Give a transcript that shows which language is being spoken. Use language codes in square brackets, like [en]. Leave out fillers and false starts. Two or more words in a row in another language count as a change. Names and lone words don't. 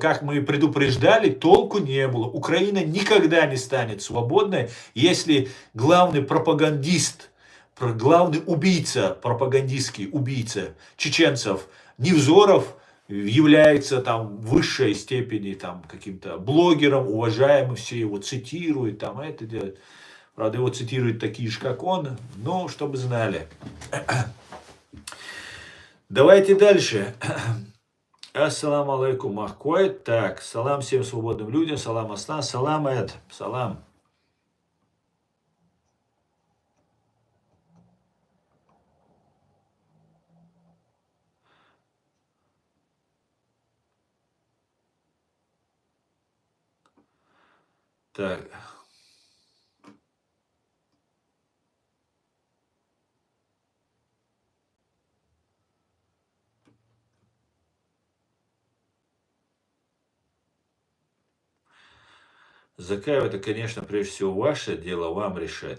[ru] Как мы предупреждали, толку не было. Украина никогда не станет свободной, если главный пропагандист, главный убийца, пропагандистский убийца чеченцев Невзоров является там в высшей степени там каким-то блогером, уважаемым, все его цитируют, там это делают. Правда, его цитируют такие же, как он, но чтобы знали. Давайте дальше. [ar] السلام عليكم، Махкой. [ru] Так, салам всем свободным людям, салам Аслан, салам Эд, салам. Так. Закаев, это, конечно, прежде всего ваше дело, вам решать.